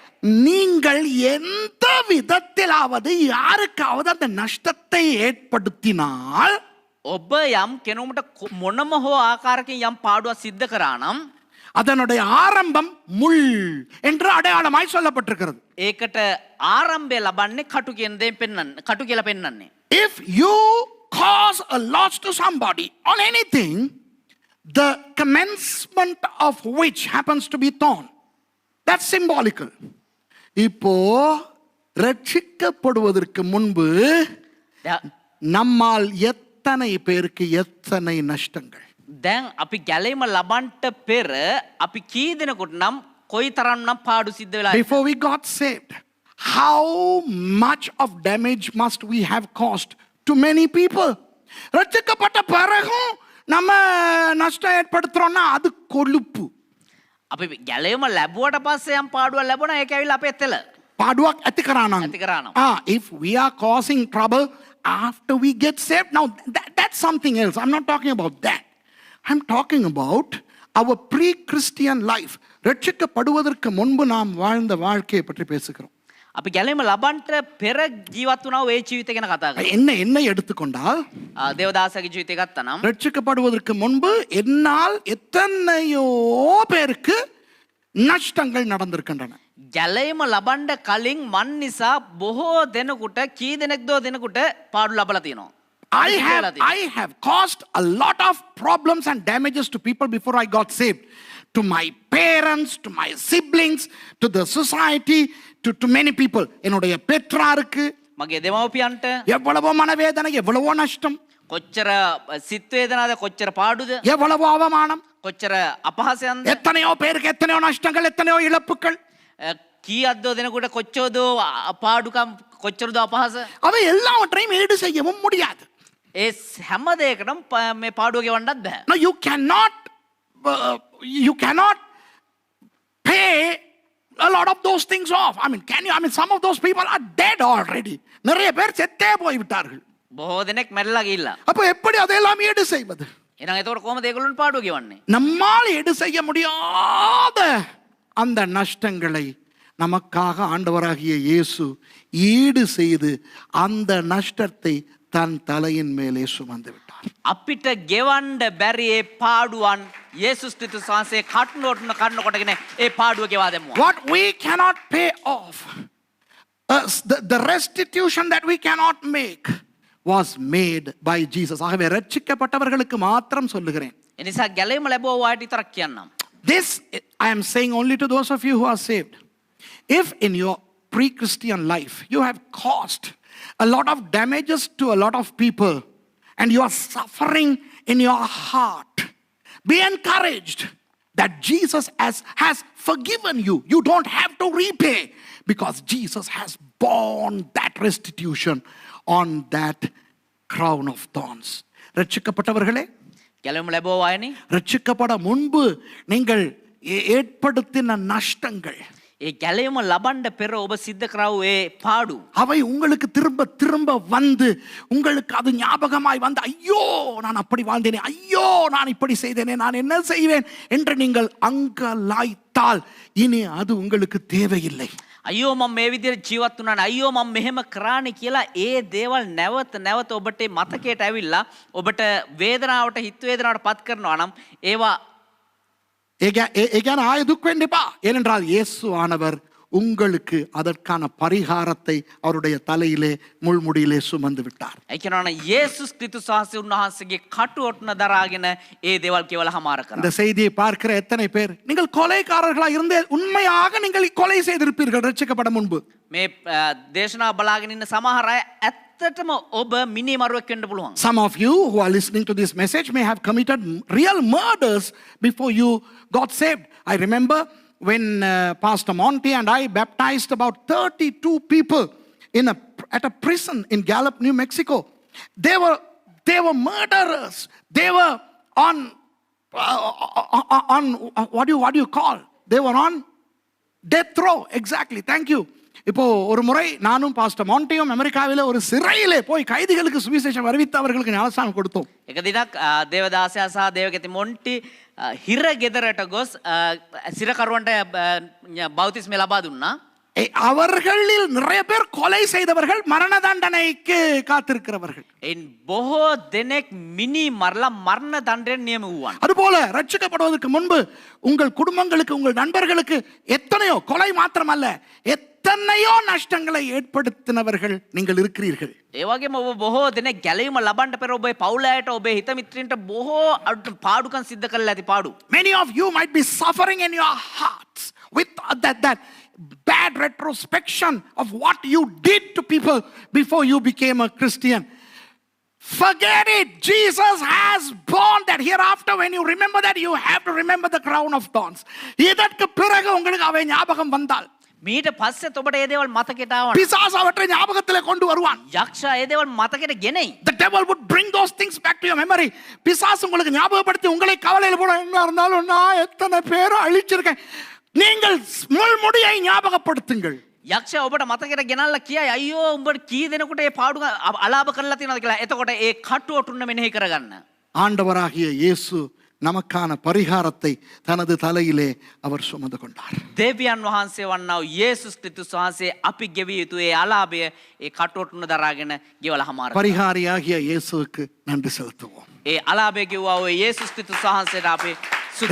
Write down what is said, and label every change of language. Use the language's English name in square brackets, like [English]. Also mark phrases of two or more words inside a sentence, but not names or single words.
[Tamil] நீங்கள் எந்த விதத்திலாவது யாருக்காவது அந்த நஷ்டத்தை ஏற்படுத்தினால், [Sinhala] ඔබ යම් කෙනෙකුට මොනම හෝ ආකාරකින් යම් පාඩුවක් සිද්ධ කරා නම් [Tamil] அதனுடைய ஆரம்பம் முள் என்று அடையாளமாய் சொல்லப்பட்டிருக்கிறது. [Sinhala] ඒකට ආරම්භය ලබන්නේ කටු කියන දෙයෙන් පෙන්වන්නේ. කටු කියලා පෙන්වන්නේ. [English] If you cause a loss to somebody on anything, the commencement of which happens to be thorn, that's symbolical. [Tamil] இப்போ ரட்சிக்கப்படுவதற்கு முன்பு நம்மால் எத்தனை பேருக்கு எத்தனை நஷ்டங்கள்? [Sinhala] දැන් අපි ගැලීම ලබන්ට පෙර අපි කී දෙනෙකුට නම් කොයි තරම් නම් පාඩු සිද්ධ වෙලා [English] Before we got saved, how much of damage must we have caused to many people? [Tamil] ரட்சிக்கப்பட்ட பிறகும் நம்ம நஷ்டம் ஏற்படுத்துறோம்னா அது கொழுப்பு. [Sinhala] අපි ගැලීම ලැබුවට පස්සේ යම් පාඩුවක් ලැබුණා ඒක ඇවිල්ලා අපේ තෙල. பாடுவாக் ඇති කරානම්. ඇති කරානම්. [English] If we are causing trouble after we get saved, now that's something else. I'm not talking about that. I'm talking about our pre-Christian life. [Tamil] ரட்சிக்கப்படுவதற்கு முன்பு நாம் வாழ்ந்த வாழ்க்கையை பற்றி பேசுகிறோம். [Sinhala] අපි ගැලීම ලබන්ට පෙර ජීවත් වුණා ඒ ජීවිතය ගැන කතා කරා. [Tamil] என்னை எடுத்துக்கொண்டால் [Sinhala] දේවදාසගේ ජීවිතය ගත්තා නම් [Tamil] ரட்சிக்கப்படுவதற்கு முன்பு என்னால் எத்தனையோ பேருக்கு நஷ்டங்கள் நடந்திருக்கின்றன. [Sinhala] ගැලීම ලබන්ඩ කලින් මන් නිසා බොහෝ දෙනෙකුට කී දෙනෙක්දෝ දෙනෙකුට පාඩු ලබලා තියෙනවා. [English] I have caused a lot of problems and damages to people before I got saved. To my parents, to my siblings, to the society, to many people. [Tamil] என்னுடைய பெற்றாருக்கு [Sinhala] මගේ දෙමව්පියන්ට [Tamil] எவ்வளவோ மனவேதனை, எவ்வளவோ நஷ்டம், [Sinhala] කොච්චර සිත් වේදනාද කොච්චර පාඩුද [Tamil] எவ்வளவோ அவமானம், [Sinhala] කොච්චර අපහාසයන්ද [Tamil] எத்தனையோ பேருக்கு எத்தனையோ நஷ்டங்கள், எத்தனையோ இழப்புகள். [Sinhala] කීයක්දෝ දෙනෙකුට කොච්චරදෝ පාඩුකම් කොච්චරදෝ අපහාස [Tamil] அவை எல்லாவற்றையும் ஈடு செய்யவும் முடியாது. [Sinhala] ඒ හැම දෙයකටම මේ පාඩුව ගෙවන්නත් බෑ. [English] No, you cannot pay a lot of those things off. I mean, some of those people are dead already. [Tamil] நிறைய பேர் செத்தே போய் விட்டார்கள். [Sinhala] බොහෝ දෙනෙක් මැරලා ගිහිල්ලා. [Tamil] அப்ப எப்படி அதையெல்லாம் ஈடு செய்வது? [Sinhala] එහෙනම් එතකොට කොහොමද ඒගොල්ලන් පාඩුව ගෙවන්නේ? [Tamil] நம்மால் ஈடு செய்ய முடியாத அந்த நஷ்டங்களை நமக்காக ஆண்டவராகிய இயேசு ஈடு செய்து அந்த நஷ்டத்தை தன் தலையின் மேலே சுமந்து விட்டார். [Sinhala] අපිට ගෙවන්න බැරි ඒ පාඩුවන් යේසුස් ක්‍රිස්තුස් වහන්සේ කටුනොටන කොටගෙන ඒ පාඩුව ගෙවා දැම්මා. [English] What we cannot pay off, the restitution that we cannot make was made by Jesus. [Tamil] ஆகவே ரட்சிக்கப்பட்டவர்களுக்கு மாத்திரம் சொல்லுகிறேன். [Sinhala] ඒ නිසා ගැලීම ලැබුවා වාට විතරක් කියන්නම්. [English] This I am saying only to those of you who are saved. If in your pre-Christian life you have caused a lot of damages to a lot of people and you are suffering in your heart, be encouraged that Jesus has forgiven you. You don't have to repay because Jesus has borne that restitution on that crown of thorns. [Tamil] ரட்சிக்கப்பட்டவர்களே, [Sinhala] ගැලීම ලැබුවා වායනේ. [Tamil] ரட்சிக்கப்பட முன்பு நீங்கள் ஏற்படுத்தின நஷ்டங்கள், [Sinhala] ඒ ගැලීම ලබන්න පෙර ඔබ සිද්ධ කරව ඒ පාඩු [Tamil] அவை உங்களுக்கு திரும்ப திரும்ப வந்து உங்களுக்கு அது ஞாபகமாய் வந்து, ஐயோ நான் அப்படி வாழ்ந்தேனே, ஐயோ நான் இப்படி செய்தேனே, நான் என்ன செய்வேன் என்று நீங்கள் அங்கலாய்த்தால் இனி அது உங்களுக்கு தேவையில்லை. [Sinhala] අයියෝ මම මේ විදිහට ජීවත් වුණා නේ, අයියෝ මම මෙහෙම කරානේ කියලා ඒ දේවල් නැවත නැවත ඔබට මතකයට ඇවිල්ලා ඔබට වේදනාවට හිත වේදනාවට පත් කරනවා නම් ඒවා ඒ ගැන ආයෙ දුක් වෙන්න එපා. [Tamil] ஏனென்றால் இயேசு ஆனவர் உங்களுக்கு அதற்கான பரிகாரத்தை அவருடைய தலையிலே முள்முடியிலே சுமந்து விட்டார். [Sinhala] ඒ කියනවනේ යේසුස් ක්‍රිස්තුස් වහන්සේ උන්වහන්සේගේ කටු ඔටුන දරාගෙන ඒ දේවල් කියවලා හමාර කරා. [Tamil] இந்த செய்தியை பார்க்கிற எத்தனை பேர் நீங்கள் கொலைகாரர்களாக இருந்தே உண்மையாக நீங்கள் கொலை செய்திருப்பீர்கள் ரட்சிக்கப்பட முன்பு? [Sinhala] මේ දේශනාව බලාගෙන ඉන්න සමහර අය ඇත්තටම ඔබ මිනි මරුවෙක් වෙන්න පුළුවන්. [English] Some of you who are listening to this message may have committed real murders before you got saved. I remember when Pastor Monty and I baptized about 32 people at a prison in Gallup, New Mexico. They were murderers. They were on what do you call? They were on death row. Exactly. Thank you. [Tamil] இப்போ ஒரு முறை நானும் பாஸ்டர் மாண்டியும் அமெரிக்காவிலே ஒரு சிறையிலே போய் கைதிகளுக்கு சுவிசேஷம் அறிவித்து அவர்களுக்கு ஞானஸ்நானம் கொடுத்தோம். [Sinhala] එක දිනක් දේවදාසයා සහ දේවගති මොන්ටි හිර ගෙදරට ගොස් සිරකරුවන්ට බෞතිස්මය ලබා දුන්නා. [Tamil] அவர்களில் நிறைய பேர் கொலை செய்தவர்கள், மரண தண்டனைக்கு காத்திருக்கிறவர்கள். [Sinhala] එන් බොහෝ දෙනෙක් මිනි මරලා මරණ දණ්ඩයෙන් නියම වූවන්. [Tamil] அதுபோல ரட்சிக்கப்படுவதற்கு முன்பு உங்கள் குடும்பங்களுக்கு உங்கள் நண்பர்களுக்கு எத்தனையோ கொலை மாத்திரமல்ல எத்தனையோ நஷ்டங்களை ஏற்படுத்தினவர்கள் நீங்கள் இருக்கிறீர்கள். [Sinhala] ඒ වගේම ඔබ බොහෝ දෙනෙක් ගැලවීම ලබන්න පෙර ඔබේ පවුල අයට ඔබේ හිත මිත්‍රින්ට බොහෝ පාඩුකම් සිද්ධ කරලා ඇති පාඩු. [English] Many of you might be suffering in your hearts with that bad retrospection of what you did to people before you became a Christian. Forget it. Jesus has borne that. Hereafter when you remember that, you have to remember the crown of thorns. [Tamil] இதற்கு பிறகு உங்களுக்கு அவை ஞாபகம் வந்தால் [Sinhala] මීට පස්සේ ඔබට ඒ දේවල් මතකයට ආවම [Tamil] பிசாசு அவற்றை ஞாபகத்திலே கொண்டு வருவான். [Sinhala] යක්ෂයා ඒ දේවල් මතකයට ගෙනෙයි. [English] The devil would bring those things back to your memory. [Tamil] பிசாசு உங்களுக்கு ஞாபகப்படுத்தி உங்களை கவலையில போட என்ன இருந்தாலும் நான் எத்தனை பேரை அழிச்சிருக்கேன். நீங்கள் முள்முடியை ஞாபகப்படுத்துங்கள். [Sinhala] යක්ෂයා ඔබට මතකයට ගෙනල්ලා කියයි අයියෝ උඹට කී දෙනෙකුට ඒ පාඩු අලාභ කරලා තියෙනවද කියලා. එතකොට ඒ කටු ඔටුන්න මෙනෙහි කරගන්න. [Tamil] ஆண்டவராகிய இயேசு நமக்கான பரிகாரத்தை தனது தலையிலே அவர் சுமந்து கொண்டார். [Sinhala] දෙවියන් වහන්සේ වන්නා වූ යේසුස් ක්‍රිස්තුස් වහන්සේ අපි ගෙවිය යුතු ඒ අලාභය ඒ කටු ඔටුන්න දරාගෙන ගෙවලා හමාර කරා. [Tamil] பரிகாரியாகிய இயேசுவுக்கு நன்றி செலுத்துவோம். [Sinhala] ඒ අලාභය ගෙවුවා වූ යේසුස් ක්‍රිස්තුස් වහන්සේට අපි ස්තුති